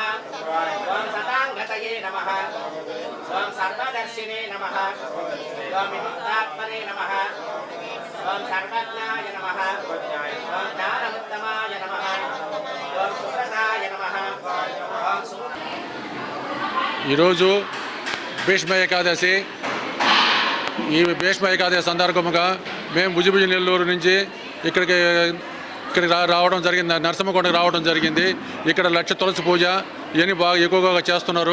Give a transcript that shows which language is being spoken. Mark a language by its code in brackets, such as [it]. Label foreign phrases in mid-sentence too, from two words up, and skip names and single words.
[sa] ओम सतांगतये नमः। ओम सर्वदर्शिने नमः। ओम विमुक्तात्मने नमः। ओम सर्वज्ञाय नमः। ओम ज्ञानमुत्तमाय नमः। ओम सुप्रदाय नमः। ओम [te] ఈరోజు భీష్మ ఏకాదశి. ఈ భీష్మ ఏకాదశి సందర్భంగా మేము భుజభుజ నెల్లూరు నుంచి ఇక్కడికి రావడం జరిగింది. నరసింహకొండకి రావడం జరిగింది. ఇక్కడ లక్ష తులసి పూజ ఇవన్నీ బాగా ఎక్కువగా చేస్తున్నారు.